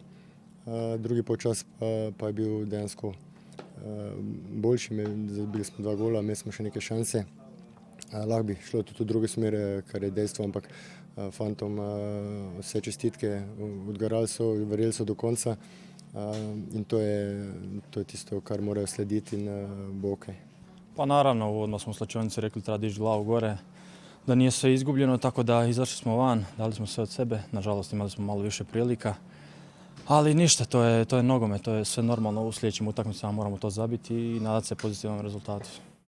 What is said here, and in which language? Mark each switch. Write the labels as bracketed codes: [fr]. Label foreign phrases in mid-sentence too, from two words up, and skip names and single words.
[sl] Drugi polčas pa je bil dejansko boljši, zabili smo 2 gola, imeli smo še neke šanse. Lahko bi šlo tudi v druge smere, kar je dejstvo, ampak fantom vse čestitke, odgarali so, verjeli so do konca in to je tisto, kar morajo slediti in bo ok. [hr] Pa naravno, uvodno smo u slačionici rekli treba dići glavu gore, da nije sve izgubljeno, tako da izašli smo van, dali smo sve od sebe, nažalost imali smo malo više prilika, ali ništa, to je nogomet, to je sve normalno, u sljedećim utakmicama moramo to zabiti i nadati se pozitivnom rezultatu.